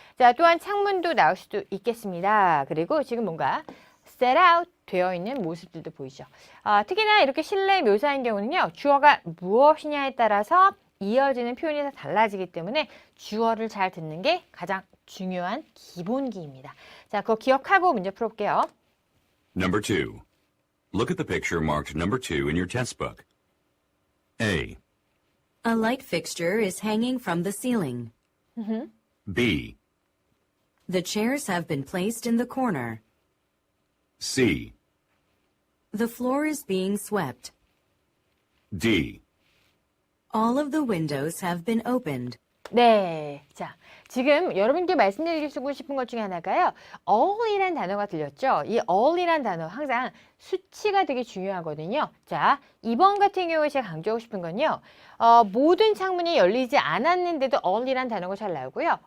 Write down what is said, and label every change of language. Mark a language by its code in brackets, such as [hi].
[ko] 자, 또한 창문도 나올 수도 있겠습니다. 그리고 지금 뭔가 set out 되어 있는 모습들도 보이죠. 특히나 이렇게 실내 묘사인 경우는요. 주어가 무엇이냐에 따라서 이어지는 표현이 다 달라지기 때문에 주어를 잘 듣는 게 가장 중요한 기본기입니다. 자, 그거 기억하고 문제 풀어볼게요. [en] Number 2. Look at the picture marked number 2 in your test book. A. A light fixture is hanging from the ceiling. B. The chairs have been placed in the corner. C. The floor is being swept. D. All of the windows have been opened. [ko] 네, 자, 지금 여러분께 말씀드리고 싶은 것 중에 하나가요. all이란 단어가 들렸죠? 이 all이란 단어 항상 수치가 되게 중요하거든요. 자, 2번 같은 경우에 제가 강조하고 싶은 건요. 모든 창문이 열리지 않았는데도 all이란 단어가 잘 나오고요.